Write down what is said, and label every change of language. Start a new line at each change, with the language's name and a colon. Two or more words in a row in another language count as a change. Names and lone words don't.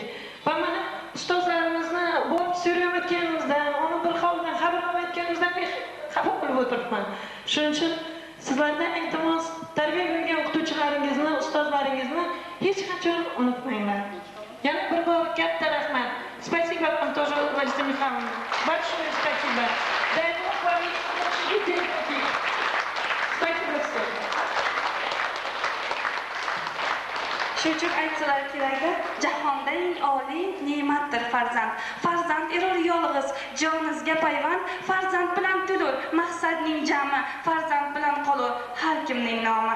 Uzbek: Va mana ustozlarimizni borib so'rayotganimizdan, uni bir holdan xabar olmayotganimizdan men xafa bo'lib o'tiribman. Shuning uchun sizlardan iltimos, tarbiya bergan o'qituvchilaringizni, ustozlaringizni hech qachon unutmanglar. Yana bir bor katta rahmat.
Russian: Спасибо вам тоже, Лариса Михайловна. Большое спасибо. Дай Бог вам учителей таких. Спасибо всем.
Uzbek: Shu uchun aytsalar kerakda, jahonda eng oliy ne'matdir farzand. Farzand erur yolg'iz, joningizga payvand, farzand bilan to'lur, maqsadning jami, farzand bilan qolur har kimning nomi.